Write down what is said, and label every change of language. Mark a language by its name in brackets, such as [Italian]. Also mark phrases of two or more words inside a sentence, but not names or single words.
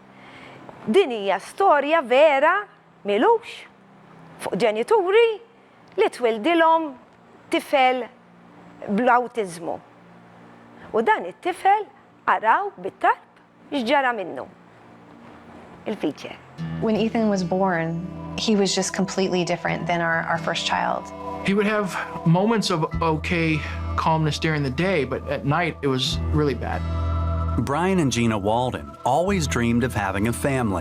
[Maltese] Din hija storja vera milux fuq ġenituri li twildilhom tifel bl-awtiżmu. U dan it-tifel araw bit-talb x'ġara minnu. Il-feature. [English] When Ethan was born, he was just completely different than our first child. He would have moments of okay calmness during the day, but at night it was really bad. Brian and Gina Walden always dreamed of having a family.